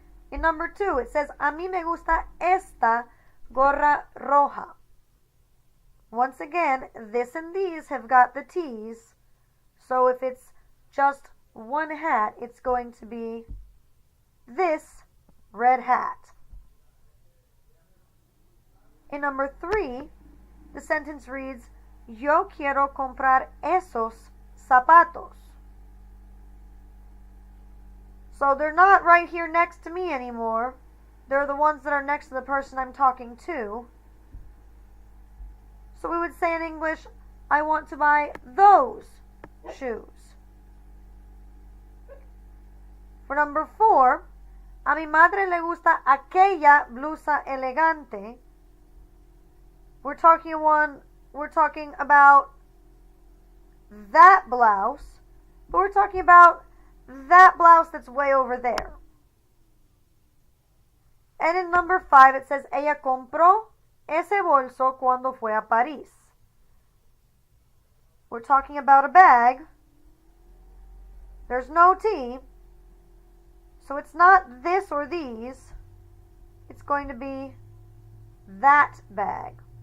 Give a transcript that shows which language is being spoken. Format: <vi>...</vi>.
<en>In number 2, it says,</en> <es>a mí me gusta esta gorra roja.</es> <en>Once again, this and these have got the T's. So if it's just one hat, it's going to be this red hat. In number 3, the sentence reads,</en> <es>yo quiero comprar esos zapatos.</es> <en>So they're not right here next to me anymore. They're the ones that are next to the person I'm talking to. So we would say in English, I want to buy those shoes. For number 4,</en> <es>a mi madre le gusta aquella blusa elegante.</es> <en>We're talking about that blouse, but we're talking about that blouse that's way over there. And in number 5, it says,</en> <es>ella compró ese bolso cuando fue a París.</es> <en>We're talking about a bag. There's no T. So it's not this or these. It's going to be that bag.</en>